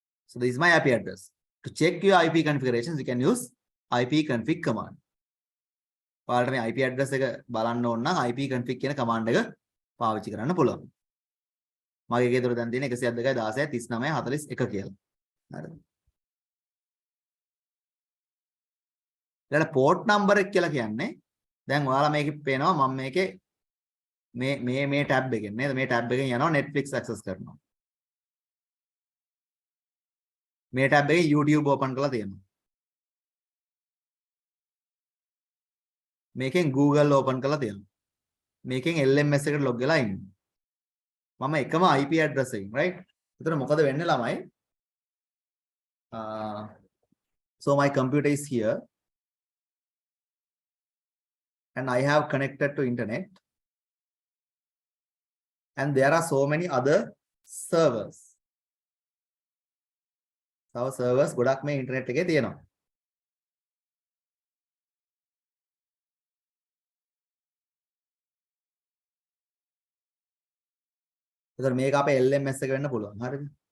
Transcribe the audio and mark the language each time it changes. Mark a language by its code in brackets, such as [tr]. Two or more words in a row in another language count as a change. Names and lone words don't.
[en] So this is my IP address. To check your IP configurations, you can use ipconfig command. [si] ඔයාලට මේ [en] IP address [si] එක බලන්න ඕන නම් ipconfig කියන command එක පාවිච්චි කරන්න පුළුවන්. මගේ එකේ දොර දැන් තියෙන 102.16.39.41 කියලා. හරිද? ඊළඟ [en] port number [si] එක කියලා කියන්නේ දැන් ඔයාලා මේකේ පේනවා මම මේකේ මේ tab එකෙන් නේද? මේ tab එකෙන් යනවා Netflix access කරනවා. මේ tab එකේ YouTube open කරලා තියෙනවා. මේකෙන් Google open කරලා තියෙනවා. මේකෙන් LMS එකට log වෙලා ඉන්නවා. මම එකම [en] IP address [si] එකකින් right? එතකොට මොකද වෙන්නේ ළමයි? [en] So my computer is here and I have connected to internet and there are so many other servers. [si] තව servers ගොඩක් මේ internet එකේ තියෙනවා. එතකොට මේක අපේ LMS එක වෙන්න පුළුවන්. හරිද?